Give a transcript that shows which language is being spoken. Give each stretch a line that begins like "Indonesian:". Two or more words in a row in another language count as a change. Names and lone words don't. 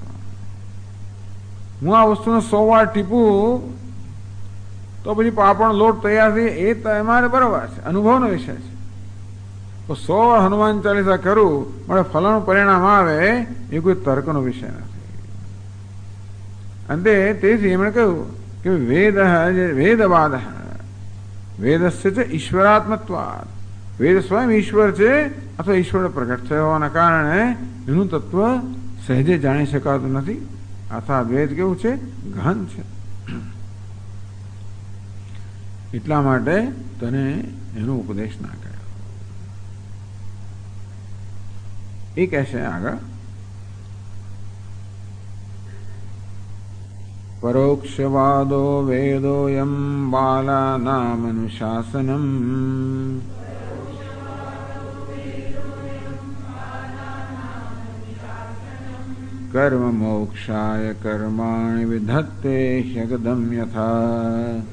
Gujarati: હું આ વસ્તુને 100 વાર ટીપું તો પછી પાપડનો લોટ તૈયાર થઈ, એ તમારે બરોબર છે, અનુભવનો વિષય છે. તો 100 વાર હનુમાન ચાલીસા કરું મને ફલાણું પરિણામ આવે, એ કોઈ તર્કનો વિષય નથી. અને તેથી એમણે કહ્યું कि
Sanskrit: वेदवाद वेदस्य च ईश्वरात्मत्वात् वेद स्वयं ईश्वर
Gujarati: છે અથવા ઈશ્વર પ્રગટ થયો હોવાના કારણે એનું તત્વ સહેજે જાણી શકાતું નથી. અર્થાત વેદ કેવું છે? ગહન છે. એટલા માટે તને એનો ઉપદેશ ના કર્યો. એ કહેશે આગળ,
Sanskrit: પરોક્ષવાદો વેદોયમ બાલાનામનુશાસનમ કર્મ મોક્ષાય કર્માણિ વિધત્તે ह्यगदं યથા.